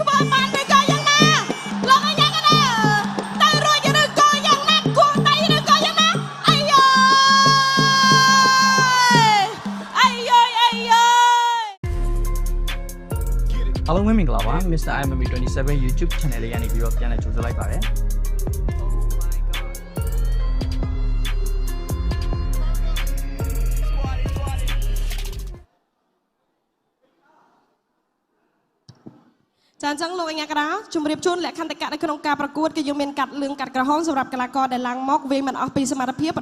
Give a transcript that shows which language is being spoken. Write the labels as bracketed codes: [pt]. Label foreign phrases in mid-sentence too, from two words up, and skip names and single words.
[km] បានឬក៏យ៉ាងណាលោកអញ្ញាកណាទៅរួចឬក៏យ៉ាងណាគួរដៃឬក៏យ៉ាងណាអាយអាយអាយ [my] Hello မင်္ဂလာပါ Mr. IMM27 [en] YouTube channel [my] လေးကနေပြီးတော့ပြန်လည်ကြိုဆိုလိုက်ပါတယ် [km] ចាអញ្ចឹងលោកអញ្ញាកណាជំរាបជូនលក្ខន្តិកៈនៅក្នុងការប្រកួតគឺយើងមានកាត់លឿងកាត់ក្រហមសម្រាប់កីឡាករដែលឡើងមកវាយមិនអស់ពីសមត្ថភាពប